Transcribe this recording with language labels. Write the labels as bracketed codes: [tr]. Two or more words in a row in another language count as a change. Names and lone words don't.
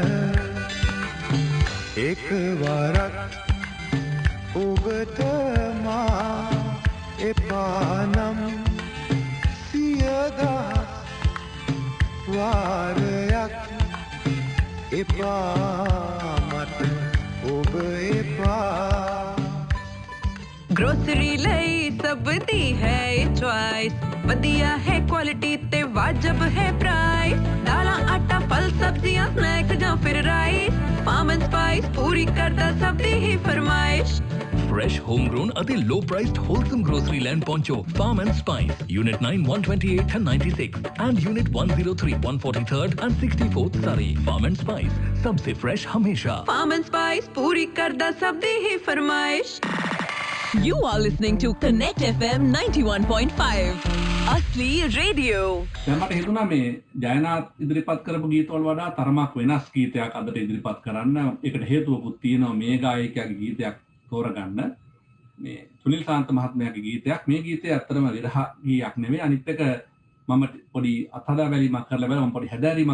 [si] එකවරක් ඔබට මා එපා නම් 100,000 වාරයක් එපා මට ඔබ එපා [pa] ਗਰੋਸਰੀ ਲਈ ਸਭ ਦੀ ਹੈ ਚੌਇਸ ਬੜ੍ਹੀਆ ਹੈ ਕੁਆਲਿਟੀ ਤੇ ਵਾਜਬ ਹੈ ਪ੍ਰਾਈਸ ਦਾਲਾਂ ਆਟਾ ਫਲ ਸਬਜ਼ੀਆਂ ਸਨੈਕ ਯਾ ਫਿਰ ਰਾਈਸ ਫਾਰਮ ਐਂਡ ਸਪਾਈਸ ਪੂਰੀ ਕਰਦਾ ਸਭ ਦੀ ਹੀ ਫਰਮਾਇਸ਼ [en] Fresh, homegrown, ati low-priced, wholesome grocery land poncho, Farm and Spice, Unit 9, 128 and 96, and Unit 103, 143rd and 64th Surrey. [pa] Farm and Spice, ਸਭਸੇ ਫ੍ਰੈਸ਼ ਹਮੇਸ਼ਾ. Farm and Spice, ਪੂਰੀ ਕਰਦਾ ਸਭਦੀ ਹੀ ਫਰਮਾਇਸ਼. [en] You are listening to Connect FM 91.5. [pa] ਅਸਲੀ ਰੇਡੀਓ. [si] දැන් මට හිතුණා මේ ජයනාත් ඉදිරිපත් කරපු ගීතවල වඩා තරමක් වෙනස් ගීතයක් අදට ඉදිරිපත් කරන්න. ඒකට හේතුවකුත් තියෙනවා මේ ගායකයාගේ ගීතයක් තෝරගන්න මේ සුනිල් සාන්ත මහත්මයාගේ ගීතයක් මේ ගීතය ඇත්තටම විරහ ගීයක් නෙමෙයි අනිත් එක මම පොඩි අත්හදා බැලීමක් කරලා බැලුවා මම පොඩි හැදෑරීමක්